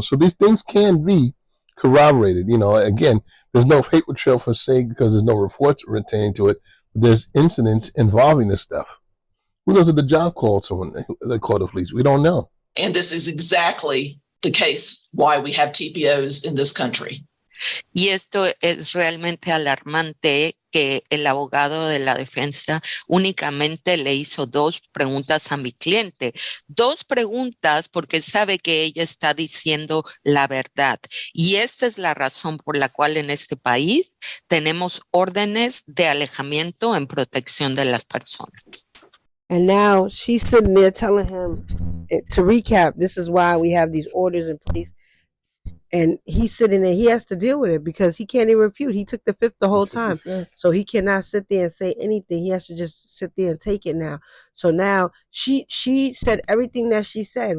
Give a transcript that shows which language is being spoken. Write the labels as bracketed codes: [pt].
[en] So these things can be corroborated. You know, again, there's no paper trail per se because there's no reports retained to it. But there's incidents involving this stuff. Who knows if the job called someone, they called the police? We don't know. And this is exactly the case why we have TPOs in this country. [es] Y esto es realmente alarmante, que el abogado de la defensa únicamente le hizo 2 preguntas a mi cliente. 2 preguntas porque sabe que ella está diciendo la verdad. Y esta es la razón por la cual en este país tenemos órdenes de alejamiento en protección de las personas. [en] And now she's sitting there telling him, to recap, this is why we have these orders in place. And he's sitting there, he has to deal with it because he can't even refute. He took the fifth the whole time. So he cannot sit there and say anything. He has to just sit there and take it now. So now she said everything that she said.